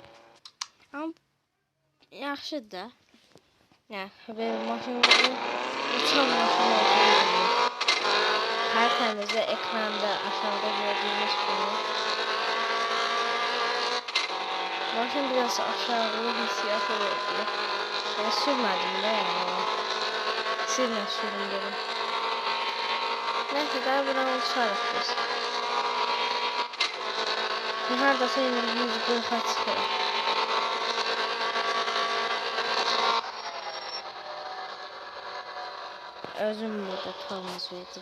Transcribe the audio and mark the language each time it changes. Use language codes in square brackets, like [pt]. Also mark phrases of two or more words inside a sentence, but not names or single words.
[az] Amma yaxşıdır da. Yəni belə maşınları uçan maşın olduğunu bilir. Hər təmizdə ekranda aşağıda gördüyünüz kimi. [tr] Maşın biraz aşağılı hissiyatı veriyor. Ben sürmedim de yani. Sizle sürün dedim. Neyse daha buradan uçarız biz. Neredeyse İngilizce kırka çıkıyor. [az] Özüm burada tormoz verdim.